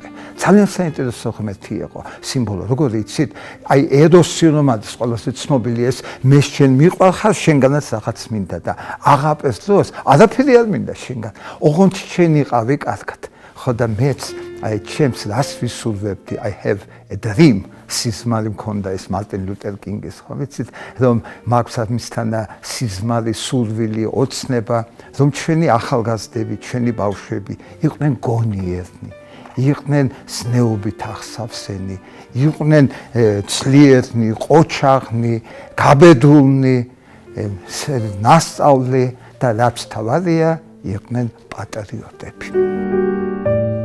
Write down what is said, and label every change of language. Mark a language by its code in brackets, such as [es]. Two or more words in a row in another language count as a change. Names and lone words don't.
[ka] ძალიან საინტერესო ღმერთი იყო სიმბოლო. როგორ იცით? აი ეროსი რომ არის ყველაზე ცნობილი ეს მე შენ მიყვარხარ, შენგანაც რაღაც მინდა და აღაპეს დროს არაფერი არ მინდა შენგან. ოღონდ შენ იყავი კარგად. ხო და მეც აი ჩემს რას ვისურვებდი? [en] I have a dream. [ka] სიზმარი მქონდა ეს მარტინ ლუტერ კინგის, ხო ვიცით, რომ მაქვს მისთან სიზმარი, სურვილი, ოცნება, რომ ჩვენი ახალგაზრდები, ჩვენი ბავშვები იყვნენ გონიერნი, იყვნენ ზნეობით ახსავსენი, იყვნენ ძლიერნი, ყოჩაღნი, გაბედულნი, ნასწავლი და რაც თავარია, იყვნენ პატრიოტები.